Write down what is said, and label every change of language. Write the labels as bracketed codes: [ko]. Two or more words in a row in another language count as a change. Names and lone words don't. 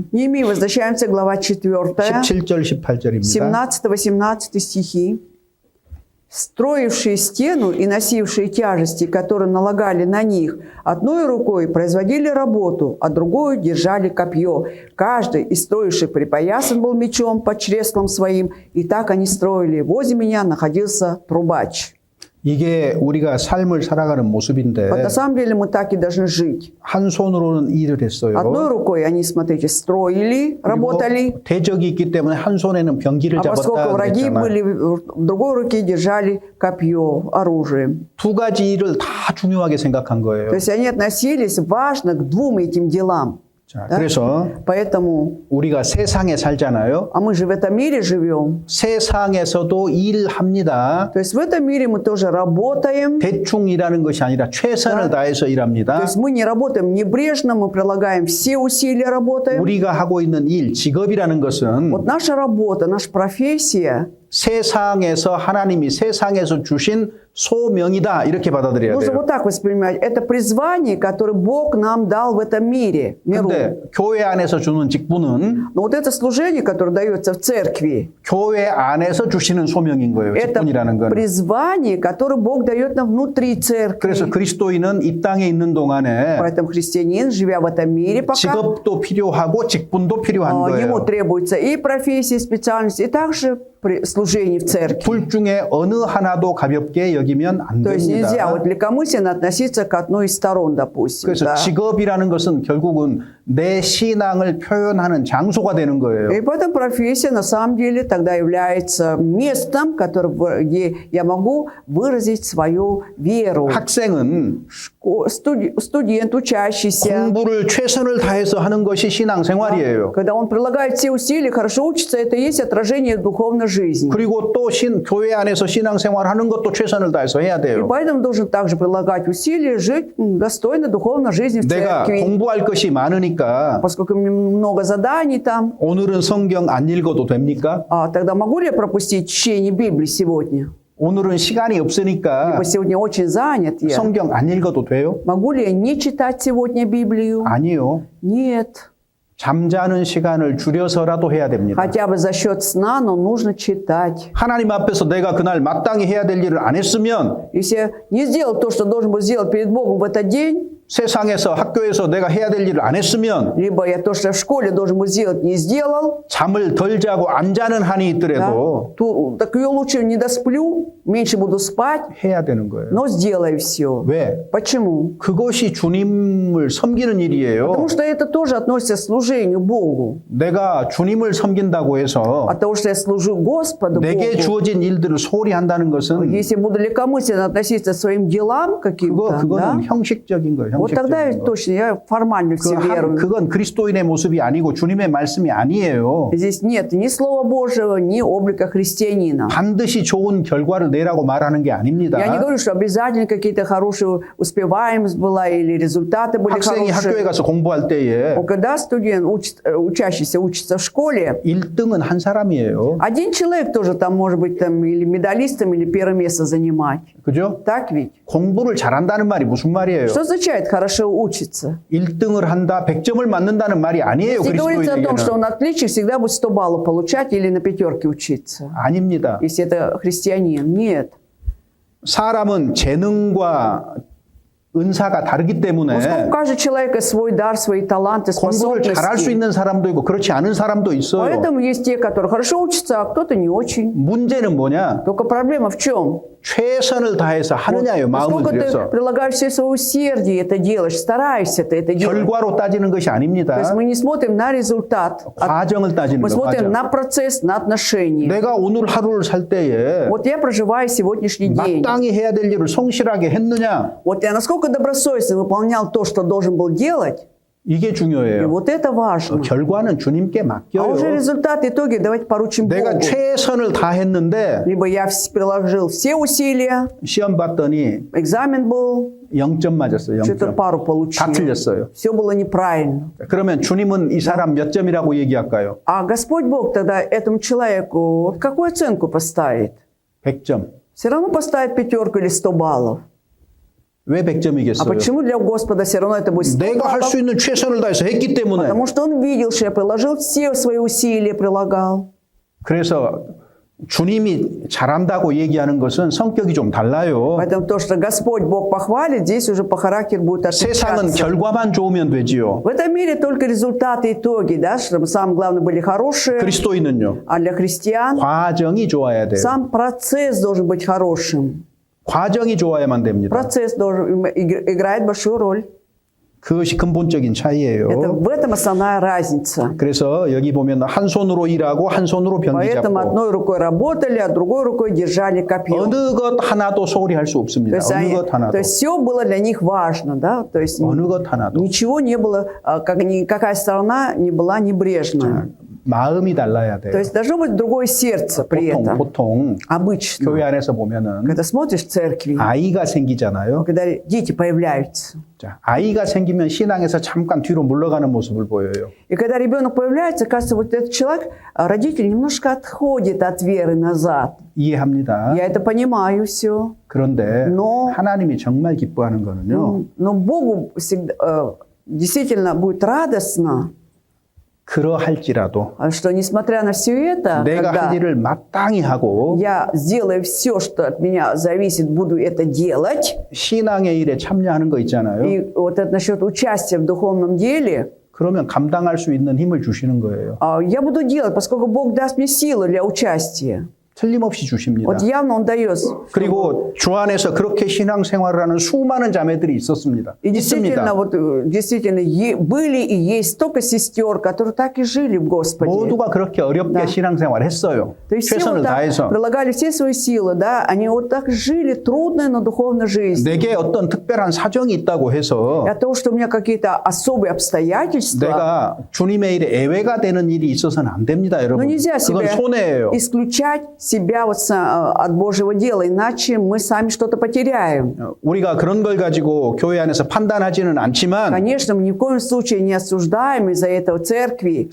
[ru] Неемия, возвращаемся, глава 4, [ko] 17절 18절입니다. [ru] 17-18 стихи. «Строившие стену и носившие тяжести, которые налагали на них, одной рукой производили работу, а другой держали копье. Каждый из строивших припоясан был мечом под чреслом своим, и так они строили. Возле меня находился трубач». [ko] 이게 우리가 삶을 살아가는 모습인데 [ru] Вот на самом деле мы так и должны жить. [ko] 한 손으로는 일을 했어요. [ru] Одной рукой они, смотрите, строили, работали, [ko] 그리고 대적이 있기 때문에 한 손에는 병기를 [ru] а поскольку [ko] 잡았다 [ru] враги [ko] 그랬잖아요. [ru] были, в другой руке держали копье, оружие. [ko] 두 가지 일을 다 중요하게 생각한 거예요. [ru] То есть они относились важно к двум этим делам. [ko] 자, [ru] Да? [ko] 그래서 [ru] Поэтому, [ko] 우리가 세상에 살잖아요. [ru] а мы же в этом мире живем. [ko] 세상에서도 일합니다. [ru] То есть в этом мире мы тоже работаем. [ko] 대충 일하는 것이 아니라 최선을 다해서 [ru] То [ko] 일합니다. [ru] есть мы не работаем небрежно, мы прилагаем все усилия, работаем. [ko] 우리가 하고 있는 일, 직업이라는 것은 [ru] Вот наша работа, наша профессия, [ko] 세상에서 하나님이 세상에서 주신 소명이다 이렇게 받아들여야 [ru] нужно [ko] 돼요. [ru] вот так воспринимать. Это призвание, которое Бог нам дал в этом мире, миру. [ko] 근데 교회 안에서 주는 직분은 [ru] Но вот это служение, которое дается в церкви, [ko] 교회 안에서 주시는 소명인 거예요. [ru] это [ko] 직분이라는 건. [ru] призвание, которое Бог дает нам внутри церкви. [ko] 그래서 그리스도인은 이 땅에 있는 동안에 [ru] Поэтому христианин, живя в этом мире, пока [ko] 직업도 필요하고 직분도 필요한 [ru] ему [ko] 거예요. [ru] требуется и профессия, и специальность, и также служение в церкви. [ko] 둘 중에 어느 하나도 가볍게 여기면 안 [ru] То есть нельзя [ko] 됩니다. [ru] вот легкомысленно относиться к одной из сторон, допустим. [ko] 그래서 [ru] да. [ko] 직업이라는 것은 결국은 내 신앙을 표현하는 장소가 되는 거예요. [ru] И поэтому профессия на самом деле тогда является местом, где я могу выразить свою веру. [ko] 학생은 [ru] Студент, учащийся, [ko] 공부를 최선을 다해서 하는 것이 신앙생활이에요. [ru] когда он прилагает все усилия, хорошо учится, это и есть отражение духовной жизни. [ko] 그리고 또 교회 안에서 신앙생활하는 것도 최선을 다해서 해야 [ru] И [ko] 돼요. [ru] поэтому должен также прилагать усилия, жить достойно духовной жизни в [ko] 내가 [ru] церкви. [ko] 공부할 것이 많으니까 [ru] Поскольку у меня много заданий там, [ko] 오늘은 성경 안 읽어도 됩니까? [ru] тогда могу ли я пропустить чтение Библии сегодня? [ko] 오늘은 시간이 없으니까 [ru] Ибо сегодня очень занят я. [ko] 성경 안 읽어도 돼요? [ru] Могу ли я не читать сегодня Библию? [ko] 아니요. [ru] Нет. [ko] 잠자는 시간을 줄여서라도 해야 됩니다. [ru] Хотя бы за счет сна, но нужно читать. [ko] 하나님 앞에서 내가 그날 마땅히 해야 될 일을 안 했으면 [ru] Если я не сделал то, что должен был сделать перед Богом в этот день, [ko] 세상에서 학교에서 내가 해야 될 일을 안 했으면 [ru] либо я то, что в школе должен был сделать, не сделал, [ko] 잠을 덜 자고 안 자는 한이 [ru] да, [ko] 있더라도 [ru] так я лучше не досплю, меньше буду спать, [ko] 해야 되는 거예요. [ru] но сделаю все. [ko] 왜? [ru] Почему? [ko] 그것이 주님을 섬기는 일이에요. [ru] Потому что это тоже относится к служению Богу. [ko] 내가 주님을 섬긴다고 해서 [ru] От того, что я служу Господу [ko] 내게 [ru] Богу, [ko] 주어진 일들을 소홀히 한다는 것은 [ru] если буду легкомысленно относиться к своим делам каким-то, да, [ko] 그거는 형식적인 거예요. [ru] вот тогда [ko] 형식적인 거. [ru] точно я формально все верую. [ko] 그건 그리스도인의 모습이 아니고 주님의 말씀이 아니에요. [ru] Здесь нет ни Слова Божьего, ни облика христианина. [ko] 반드시 좋은 결과를 내라고 말하는 게 아닙니다. [ru] Я не говорю, что обязательно какие-то хорошие успеваемость была или результаты были [ko] 학생이 학교에 [ru] хорошие. [ko] 가서 공부할 때에 [ru] Но когда студент, учащийся учится в школе, [ko] 1등은 한 사람이에요. [ru] один человек тоже там может быть там, или медалистом, или первое место занимать. [ko] 그죠? [ru] Так ведь? [ko] 공부를 잘한다는 말이 무슨 말이에요? [ru] Что означает хорошо учиться? [ko] 1등을 한다, 100점을 맞는다는 말이 아니에요. [ru] Если говорится о том, что [ko] 그리스도인에게는. [ru] он отличник, всегда будет 100 баллов получать или на пятерке учиться. [ko] 아닙니다. [ru] Если это христианин. Нет. [ko] 사람은 재능과 은사가 다르기 때문에 [ru] Поскольку у каждого человека свой дар, свои таланты, [ko] 공부를 잘할 수 [ru] способности. [ko] 있는 사람도 있고 그렇지 않은 사람도 있어요. [ru] Поэтому есть те, которые хорошо учатся, а кто-то не очень. [ko] 문제는 뭐냐? [ru] Только проблема в чем? [ko] 최선을 다해서 하느냐요, 마음을 [ru] Насколько ты [ko] 들여서. [ru] прилагаешь все свое усердие, это делаешь, стараешься ты это делать. [ko] 결과로 따지는 것이 [ru] То [ko] 아닙니다. [ru] есть мы не смотрим на результат, [ko] 과정을 따지는 [ru] мы [ko] 거, [ru] смотрим [ko] 과정. [ru] на процесс, на отношения. [ko] 내가 오늘 하루를 살 때에 [ru] Вот я проживаю сегодняшний день. [ko] 마땅히 해야 될 일을 성실하게 했느냐? [ru] Вот я насколько добросовестно выполнял то, что должен был делать, [ko] 이게 [ru] и [ko] 중요해요. [ru] вот это важно. [ko] 결과는 주님께 [ru] А уже [ko] 맡겨요. [ru] результат, итоги давайте поручим [ko] 내가 [ru] Богу. [ko] 최선을 다했는데 [ru] Либо я приложил все усилия, [ko] 시험 봤더니 [ru] экзамен был, [ko] 0점 맞았어요. [ru] что-то [ko] 0점. [ru] пару получил. [ko] 다 틀렸어요. [ru] Все было неправильно. [ko] 그러면 주님은 이 사람 몇 점이라고 얘기할까요? [ru] А Господь Бог тогда этому человеку вот какую оценку поставит? [ko] 100점. [ru] Все равно поставит пятерку или 100 баллов. [ko] 왜 [ru] А [ko] 100점이겠어요? [ru] почему для Господа все равно это будет 100 [ko] 내가 할 [ru] баллов? [ko] 수 있는 최선을 다해서 했기 때문에. [ru] Потому что Он видел, что я приложил все свои усилия, прилагал. [ko] 그래서 주님이 잘한다고 얘기하는 것은 성격이 좀 달라요. [ru] Поэтому то, что Господь Бог похвалит, здесь уже по характеру будет [ko] 세상은 [ru] отличаться. [ko] 결과만 좋으면 되지요. [ru] В этом мире только результаты, итоги, да, чтобы самое главное были хорошие. [ko] 그리스도인은요. [ru] А для христиан [ko] 과정이 좋아야 돼요. [ru] сам процесс должен быть хорошим. [ko] 과정이 좋아야만 됩니다. [ru] Процесс должен, играет большую роль. [ko] 그것이 근본적인 차이예요. [ru] В этом основная разница. [ko] 그래서 여기 보면 한 손으로 일하고 한 손으로 병기 [ru] Поэтому [ko] 잡고 [ru] одной рукой работали, а другой рукой держали копье. [ko] 어느 것 하나도 소홀히 할 수 [ru] То [ko] 없습니다. [ru] есть, [ko] 어느 것 하나도. [ru] то есть все было для них важно, да? То есть [ko] 어느 것 하나도. [ru] ничего не было, никакая сторона не была небрежна. [ko] 마음이 달라야 돼요. [ru] То есть должно быть другое сердце при этом. [ko] 보통 [ru] Обычно. [ko] 교회 안에서 보면은 [ru] Когда смотришь в церкви, [ko] 아이가 생기잖아요. [ru] когда дети появляются. [ko] 자, 아이가 생기면 신앙에서 잠깐 뒤로 물러가는 모습을 보여요. [ru] И когда ребенок появляется, кажется, вот этот человек, родитель немножко отходит от веры назад. [ko] 이해합니다. [ru] Я это понимаю все. [ko] 그런데 [ru] Но- [ko] 하나님이 정말 기뻐하는 거는요. [ru] Но Богу всегда, действительно будет радостно, [ko] 그러할지라도 [ru] что несмотря на все это, [ko] 내가 [ru] когда [ko] 할 일을 마땅히 하고 [ru] я сделаю все, что от меня зависит, буду это делать. [ko] 신앙의 일에 참여하는 거 있잖아요. [ru] И вот это насчет участия в духовном деле, [ko] 그러면 감당할 수 있는 힘을 주시는 거예요. [ru] я буду делать, поскольку Бог даст мне силы для участия. [ko] 틀림없이 주십니다. [ru] Вот явно Он дает. [ko] 그리고 주 안에서 그렇게 신앙생활을 하는 수많은 자매들이 있었습니다. [ru] И действительно, [ko] 있습니다. [ru] вот, действительно, были и есть столько сестер, которые так и жили в Господе. [ko] 모두가 그렇게 어렵게 [ru] Да. [ko] 신앙생활 했어요. [ru] То есть все [ko] 최선을 [ru] вот так [ko] 다해서. [ru] прилагали все свои силы, да, они вот так жили трудной, но духовной жизнью. [ko] 내게 어떤 특별한 사정이 있다고 해서 [ru] И от того, что у меня какие-то особые обстоятельства, [ko] 내가 주님의 일에 애외가 되는 일이 있어서는 안 됩니다, [ru] но [ko] 여러분. [ru] нельзя [ko] 그건 [ru] себя [ko] 손해예요. [ru] исключать себя вот от Божьего дела, иначе мы сами что-то потеряем. [ko] 우리가 그런 걸 가지고 교회 안에서 판단하지는 않지만 [ru] Конечно, мы ни в коем случае не осуждаем из-за этого церкви,